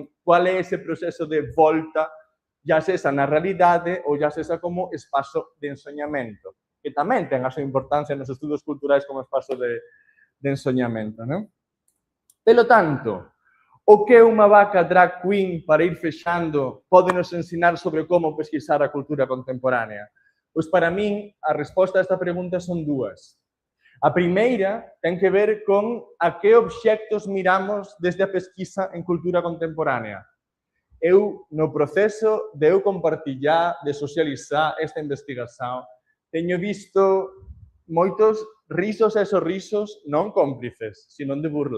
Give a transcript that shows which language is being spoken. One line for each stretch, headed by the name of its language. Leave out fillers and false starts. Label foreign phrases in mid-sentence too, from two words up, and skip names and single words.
Galician: Qual é ese proceso de volta, ya sexa na realidade ou ya sexa como espazo de ensoñamento, que tamén ten a súa importancia nos estudos culturais como espazo de ensoñamento, non? Pelo tanto, o que unha vaca drag queen,
Portuguese: para ir fechando, pode nos ensinar sobre como pesquisar a cultura contemporánea?
Galician: Pois para min, a resposta a esta pregunta son dúas. A primeira ten que ver con a que obxectos miramos desde a pesquisa en cultura contemporánea. Eu, no proceso de eu compartillar, de socializar esta investigación, teño visto moitos risos e sorrisos non cómplices, sino de burla.